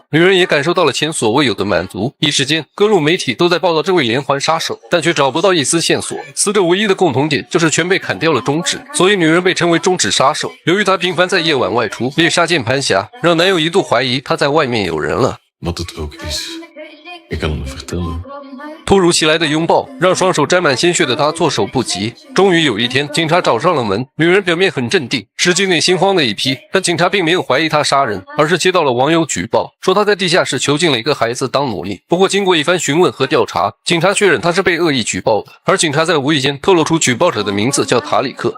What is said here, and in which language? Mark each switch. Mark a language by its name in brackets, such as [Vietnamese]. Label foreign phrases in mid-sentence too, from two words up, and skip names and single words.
[Chinese] 女人也感受到了前所未有的满足。一时间，各路媒体都在报道这位连环杀手，但却找不到一丝线索。死者唯一的共同点就是全被砍掉了中指，所以女人被称为中指杀手。由于她频繁在夜晚外出猎杀键盘侠，让男友一度怀疑她在外面有人了。 [Dutch] Wat het ook is, ik kan hem vertellen. [Chinese] 突如其来的拥抱让双手沾满鲜血的她措手不及。终于有一天，警察找上了门。女人表面很镇定，实际内心慌的一批。但警察并没有怀疑她杀人，而是接到了网友举报，说她在地下室囚禁了一个孩子当奴隶。不过经过一番询问和调查，警察确认她是被恶意举报的，而警察在无意间透露出举报者的名字叫塔里克。